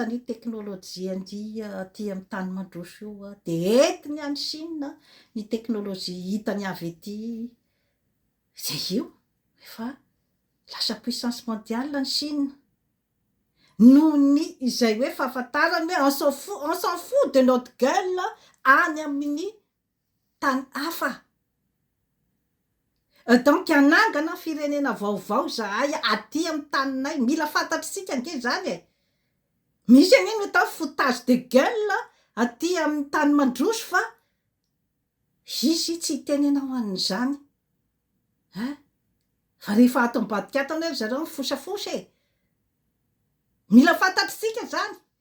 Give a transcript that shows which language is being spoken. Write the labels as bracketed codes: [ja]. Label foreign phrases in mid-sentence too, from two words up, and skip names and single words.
[mg] ny teknôlôjia aty amin'ny tany mandroso io de entiny any Chine ny teknôlôjia hitany avy ety zay io efa lasa [fr] puissance mondiale [mg] ny Chine noho ny izay hoe fahafantarany hoe [fr] on s'en fout de notre gueule [mg] any amin'ny tany hafa. Donc anangana firenena vaovao zahay aty amin'ny taninay, mila fantatritsika ange zany misy an'iny atao [fr] foutage de gueule [mg] aty amin'ny tany mandroso fa izy tsy hitenenao an'izany fa rehefa ato ambadika ato ane zareo mifosafosa mila fantatritsika zany